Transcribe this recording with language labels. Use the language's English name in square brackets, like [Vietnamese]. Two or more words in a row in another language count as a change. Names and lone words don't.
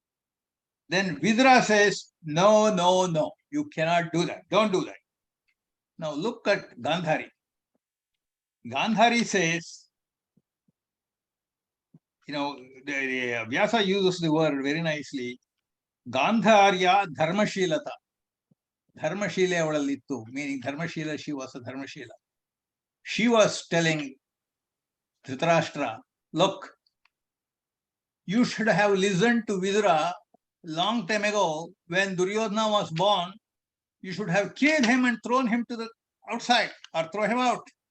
[English] Then Vidra says, no, you cannot do that. Don't do that. Now look at Gandhari. Gandhari says, Vyasa uses the word very nicely. [Sanskrit] Gandharya Dharmashilata. [Kannada] Dharmashila avadalittu, [English] meaning Dharmashila, she was a Dharmashila. She was telling Dhritarashtra, look, you should have listened to Vidura long time ago when Duryodhana was born. You should have killed him and thrown him to the outside or throw him out.